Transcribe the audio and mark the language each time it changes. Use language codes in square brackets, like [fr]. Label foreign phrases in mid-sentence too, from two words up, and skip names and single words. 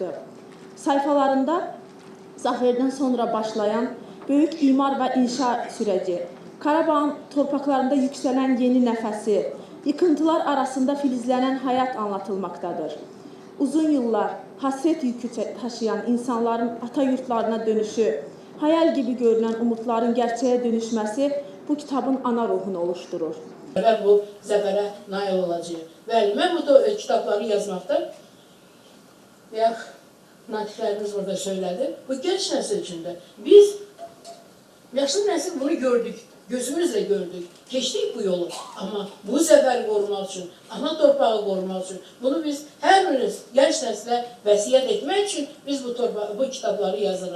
[tr] Sayfalarında zaferden sonra başlayan büyük imar ve inşa süreci, Karabağ'ın torpaklarında yükselen yeni nefesi, yıkıntılar arasında filizlenen hayat anlatılmaktadır. Uzun yıllar hasret yükü taşıyan insanların ata yurtlarına dönüşü, hayal gibi görünen umutların gerçeğe dönüşmesi bu kitabın ana ruhunu oluşturur. [az] Bu zəfərə nail olacaq. Bəli, mən bu kitabları yazmaqda və natiflərimiz orada söylədi. Bu genç nəsil üçün də biz, yaşlı nəsil bunu gördük. [tr] gözümüzle gördük. Geçtik bu yolu ama [az] bu zəfəri qorumaq üçün, ana torpağı qorumaq üçün bunu biz hər birimiz gənc nəslə vəsiyyət etmək üçün biz bu kitabları yazırıq.